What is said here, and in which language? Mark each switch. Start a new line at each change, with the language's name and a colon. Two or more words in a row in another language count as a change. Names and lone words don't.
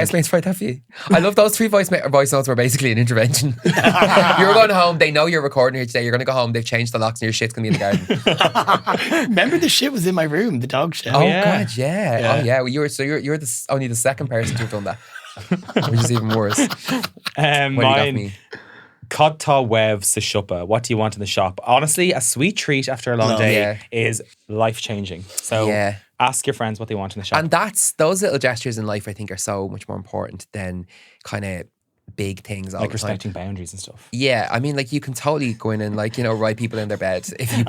English: housemates write that for you? I love those 3 voice notes were basically an intervention. You're going home, they know you're recording here today, you're going to go home, they've changed the locks and your shit's going to be in the garden. Remember the shit was in my room, the dog shit. Oh yeah. God, yeah. Yeah. Oh yeah, well, you're only the second person to have done that. Which is even worse. What do you got Mine, me? Cathal Wev sa shoppa. What do you want in the shop? Honestly, a sweet treat after a long day Yeah. is life-changing. So Yeah. ask your friends what they want in the shop. And those little gestures in life I think are so much more important than kind of big things all like the respecting time. boundaries and stuff. Yeah, I mean, like you can totally go in and like, you know, write people in their bed if you buy